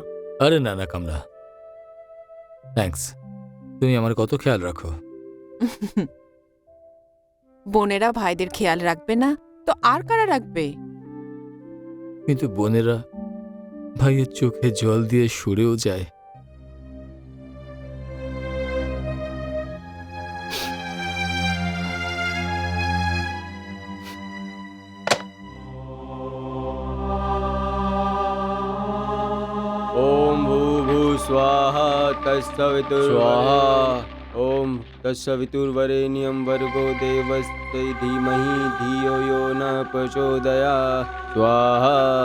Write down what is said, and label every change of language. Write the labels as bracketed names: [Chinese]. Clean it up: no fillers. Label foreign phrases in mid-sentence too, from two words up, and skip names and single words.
[Bangla] আরে না না কামনা, থ্যাঙ্কস, তুমি আমার কত খেয়াল রাখো। বোনেরা ভাইদের খেয়াল রাখবে না তো আর কারা রাখবে? কিন্তু বোনেরা ভাইয়ের চোখে জল দিয়ে সরেও যায়। [Sanskrit] ओम भूर्भुवः स्वाहा तत्सवितुर् स्वाहा ओम तत्सवितुर्वरेण्यं भर्गो देवस्य धीमहि धियो यो न प्रचोदयात् स्वाहा